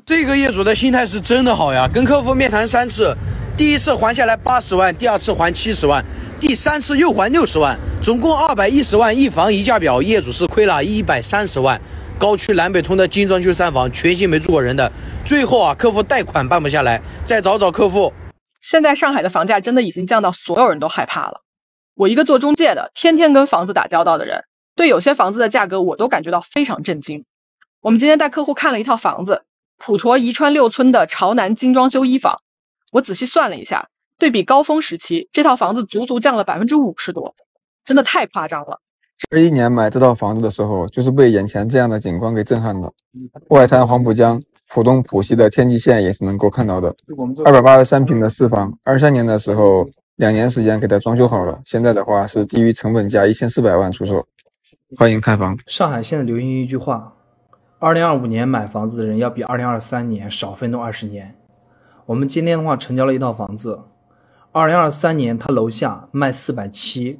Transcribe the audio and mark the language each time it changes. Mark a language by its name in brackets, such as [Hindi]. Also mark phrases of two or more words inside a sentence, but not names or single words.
[Chinese] 這個業主的心態是真的好呀，跟客戶面談3次，第一次還下來80萬，第二次還70萬，第3次又還60萬，總共210萬，一房一價表，業主是虧了130萬。高區南北通的精裝修3房，全新沒住過人的，最後啊，客戶貸款辦不下來，再找客戶。現在上海的房價真的已經降到所有人都害怕了。我一個做中介的，天天跟房子打交道的人，對有些房子的價格我都感覺到非常震驚。我们今天帶客戶看了一套房子，普陀宜川6村的朝南精裝修1房，我仔細算了一下，對比高峰時期，這套房子足足降了50%多，真的太誇張了。 21年買這套房子的時候，就是被眼前這樣的景觀給震撼了。外灘黃浦江，浦東浦西的天際線也是能夠看到的。283平的4房，23年的時候2年時間給它裝修好了，現在的話是低於成本價1400萬出售。歡迎看房。上海現在流行一句話：2025年買房子的人要比2023年少奮鬥20年。我們今天的話成交了一套房子，2023年它樓下賣470。